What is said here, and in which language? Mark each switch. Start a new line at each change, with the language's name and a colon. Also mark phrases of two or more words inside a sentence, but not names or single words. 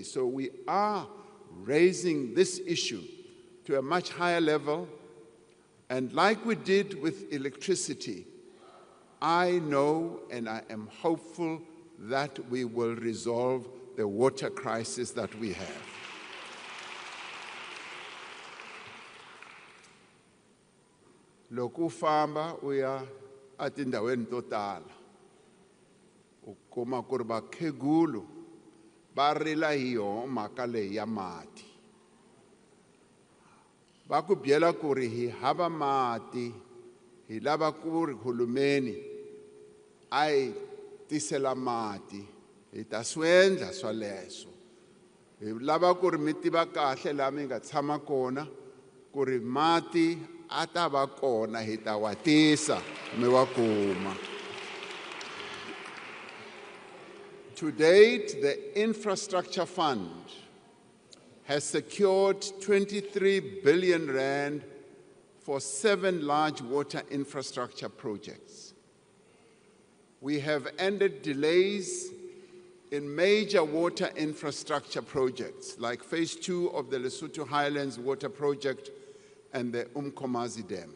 English: So we are raising this issue to a much higher level. And like we did with electricity, I know and I am hopeful that we will resolve the water crisis that we have.
Tsonga: Loko famba uya atindaweni to tala ukuma ku ri vakhegulu va rila hi yona mhaka leyi ya mati. Va ku byela ku ri hi hava mati hi lava ku ri hulumeni ai tisela mati hi ta swendla swaleswo hi lava ku ri mi tiva kahle laha mi nga tshama kona ku ri mati a ta va kona hi ta wa tisa mi wa kuma.
English: To date, the Infrastructure Fund has secured 23 billion rand for 7 large water infrastructure projects. We have ended delays in major water infrastructure projects like Phase 2 of the Lesotho Highlands Water Project and the Umkomazi Dam.